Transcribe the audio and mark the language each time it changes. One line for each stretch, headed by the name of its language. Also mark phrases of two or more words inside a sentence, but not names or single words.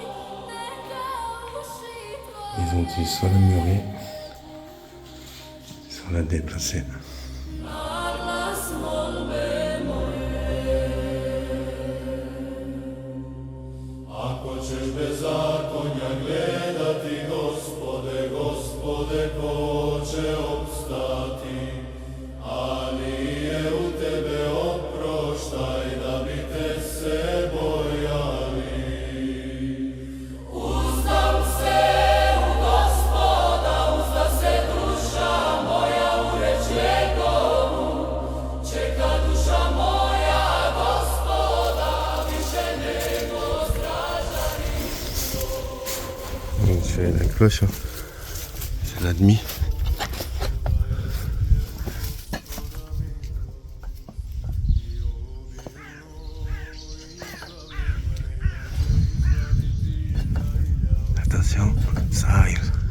French: ils ont dit soit le muret, soit la déplacer.
Serbian: Ako ćeš bezakonja gledati, Gospode, Gospode, ko će opstati? Ali je u tebe oproštaj, da bi te se bojali. Uzdam se u Gospoda, uzda se duša moja u reč njegovu. Čeka duša moja Gospoda, više nego stražari.
French: Donc c'est la cloche, hein. C'est la demi. Attention, ça arrive.